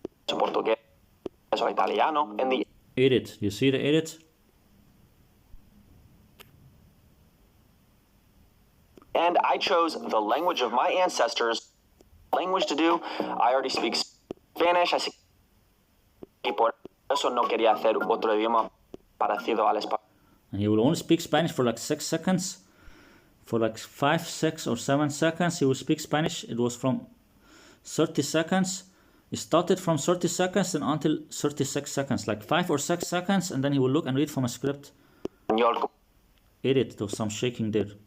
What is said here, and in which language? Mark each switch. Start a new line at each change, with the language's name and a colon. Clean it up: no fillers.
English: Edit. You see the edit? And I chose the language of my ancestors. Language to do. I already speak Spanish.
Spanish: Así que por eso no quería hacer otro idioma parecido al español.
English: And he will only speak Spanish for like 6 seconds. For like 5, 6 or 7 seconds he will speak Spanish. It was from 30 seconds. It started from 30 seconds and until 36 seconds. Like 5 or 6 seconds, and then he will look and read from a script. Edit. There was some shaking there.